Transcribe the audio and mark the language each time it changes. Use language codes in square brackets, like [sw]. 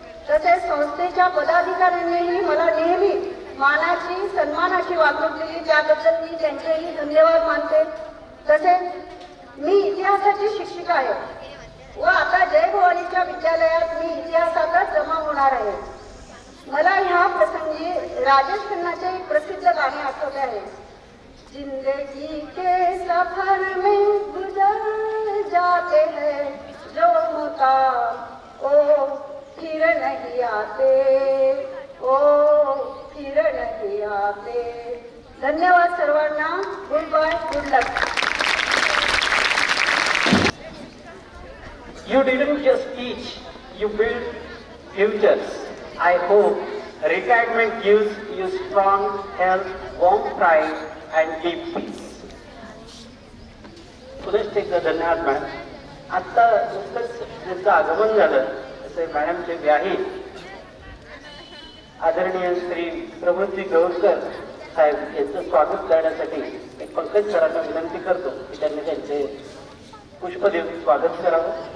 [mr] तसेच संस्थेच्या पदाधिकाऱ्यांनीही मला नेहमी मानाची, सन्मानाची वागणूक दिली, त्याबद्दल मी त्यांचेही धन्यवाद मानते. तसेच मी इतिहासाची शिक्षिका आहे व आता जय भवानीच्या विद्यालयात मी इतिहासातच जमा होणार आहे. मला ह्या प्रसंगी राजेश खन्नाचे एक प्रसिद्ध गाणे आठवते आहे. [hi] जिंदगी के सफर में गुजर जाते हैं जो मुकाम ओ फिर नहीं आते, ओ फिर नहीं आते. [mr] धन्यवाद सर्वांना. [en] Good bye, good luck. You didn't just teach, you built futures. I hope retirement gives you strong health, warm pride and deep peace. [mr] पुनश्च एकदा धन्यवाद मॅडम. आत्ता नुकतंच ज्यांचं आगमन झालं असे मॅडमचे व्याही आदरणीय श्री प्रमोदजी गौरकर साहेब यांचं स्वागत करण्यासाठी एक पंकज सरांना विनंती करतो की त्यांनी त्यांचे पुष्प देऊन स्वागत करावं.